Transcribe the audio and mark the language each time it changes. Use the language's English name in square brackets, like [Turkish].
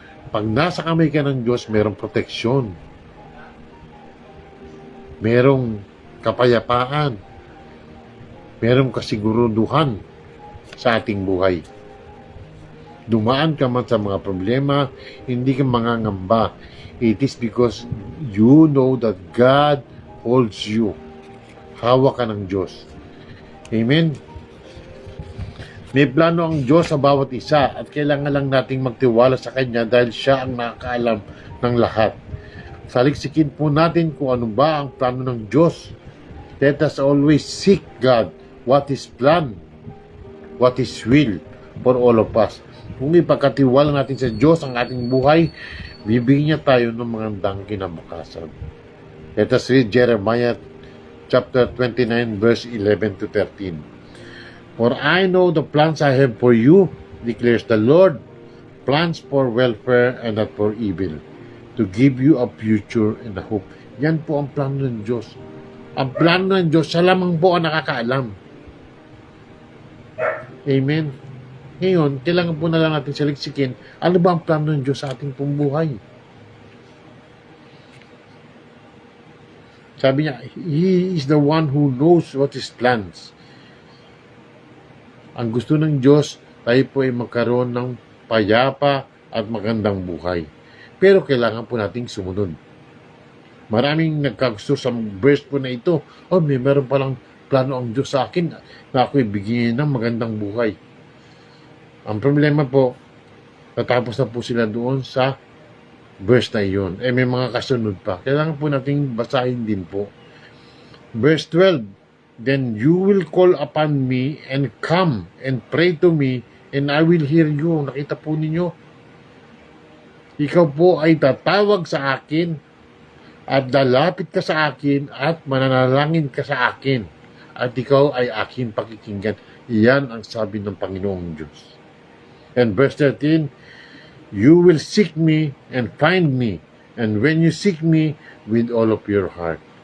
[Filipino] Pag nasa kamay ka ng Diyos, merong proteksyon, merong kapayapaan, merong kasiguruduhan sa ating buhay. Dumaan ka man sa mga problema, hindi ka mangangamba. [English] It is because you know that God holds you. [Filipino] Hawak ka ng Diyos. Amen? May plano ang Diyos sa bawat isa at kailangan lang nating magtiwala sa Kanya dahil Siya ang nakakaalam ng lahat. Saliksikin po natin kung ano ba ang plano ng Diyos. [English] Let us always seek God, what His plan, what His will for all of us. [Filipino] Kung ipagkatiwala natin sa Diyos ang ating buhay, bibigyan niya tayo ng magandang kinabukasan. [English] Let us read Jeremiah chapter 29 verse 11 to 13. For I know the plans I have for you, declares the Lord, plans for welfare and not for evil, to give you a future and a hope. [Filipino] Yan po ang plano ng Diyos. Ang plano ng Diyos, siya lamang po ang nakakaalam. Amen. Ngayon, kailangan po na lang natin saliksikin, ano ba ang plano ng Diyos sa ating pong buhay? Sabi niya, [English] He is the one who knows what His plans. [Filipino] Ang gusto ng Diyos, tayo po ay magkaroon ng payapa at magandang buhay. Pero kailangan po nating sumunod. Maraming nagkagusto sa verse po na ito, meron palang plano ang Diyos sa akin na ako'y bigyan ng magandang buhay. Ang problema po, natapos na po sila doon sa verse na iyon. May mga kasunod pa. Kailangan po nating basahin din po. [English] Verse 12, then you will call upon me and come and pray to me and I will hear you. [Filipino] Nakita po ninyo? Ikaw po ay tatawag sa akin at lalapit ka sa akin at mananalangin ka sa akin at ikaw ay aking pakikinggan. Iyan ang sabi ng Panginoong Diyos. [English] And verse 13, you will seek me and find me, and when you seek me with all of your heart.